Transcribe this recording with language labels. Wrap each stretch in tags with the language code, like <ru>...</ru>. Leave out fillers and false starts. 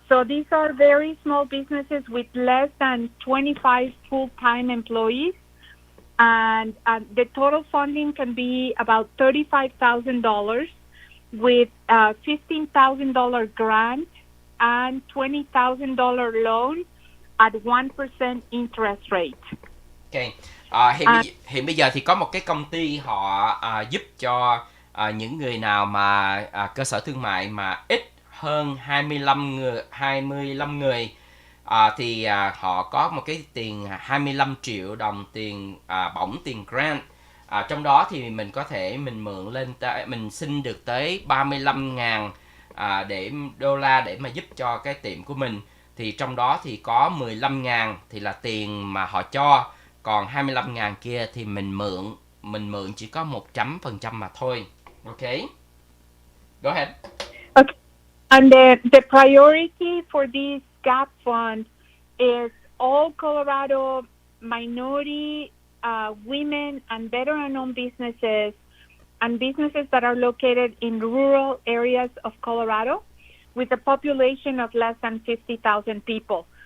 <en>So these are very small businesses with less than 25 full-time employees. And the total funding can be about $35,000 with a $15,000 grant and $20,000 loan at 1% interest rate. Ok.</en> <vi>Hiện bây giờ thì có một cái công ty họ giúp cho những người nào mà cơ sở thương mại mà ít hơn 25 người thì họ có một cái tiền 25 triệu đồng tiền bổng, tiền grant. Trong đó thì mình có thể mượn lên mình xin được tới 35.000 đô la để mà giúp cho cái tiệm của mình. Thì trong đó thì có 15.000 thì là tiền mà họ cho, còn 25.000 kia thì mình mượn chỉ có 100% mà thôi.</vi> <en>Ok. Go ahead. Okay. And the priority for this GAP fund is all Colorado minority, women, and veteran-owned businesses and businesses that are located in rural areas of Colorado with a population of less than 50,000 people.</en>